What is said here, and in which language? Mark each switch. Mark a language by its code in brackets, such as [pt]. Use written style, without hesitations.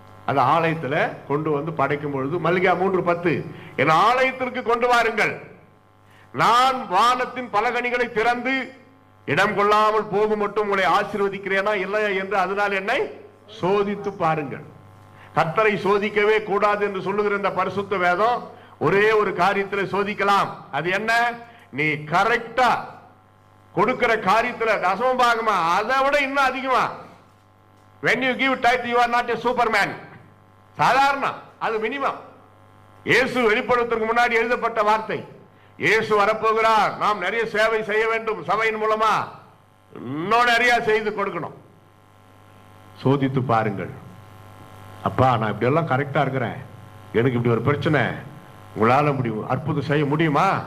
[ta] அது ஆலயத்துல கொண்டு வந்து படைக்கும் பொழுது மல்லிகா 3:10 என் ஆலயத்திற்கு கொண்டு வாருங்கள், நான் வானத்தின் பலகணிகளை திறந்து இடம் கொள்ளாமல் போகும் மட்டும் உங்களை ஆசீர்வதிக்கிறேனா இல்லையா என்று அதனால் என்னை சோதித்து பாருங்கள். கர்த்தரை சோதிக்கவே கூடாது என்று சொல்லுகிற இந்த பரிசுத்த வேதம் ஒரே ஒரு காரியத்தில் சோதிக்கலாம். அது என்ன? நீ கரெக்டா கொடுக்கிற காரியத்தில் தசமபாகமா, அதை விட இன்னும் அதிகமா. [en] when you give tithe you are not a superman. [ta] சாதாரண, அது மினிமம். இயேசு வெளிப்படுவதற்கு முன்னாடி எழுதப்பட்ட வார்த்தை. இயேசு வரப்போகிறார், நாம் நிறைய சேவை செய்ய வேண்டும், சபையின் மூலமா இன்னும் நிறைய செய்து கொடுக்கணும். சோதித்து பாருங்கள். அப்பா நான் இப்படி எல்லாம் கரெக்டா இருக்கிறேன், எனக்கு இப்படி ஒரு பிரச்சனை, உங்களால முடியும் அற்புதம் செய்ய முடியுமா?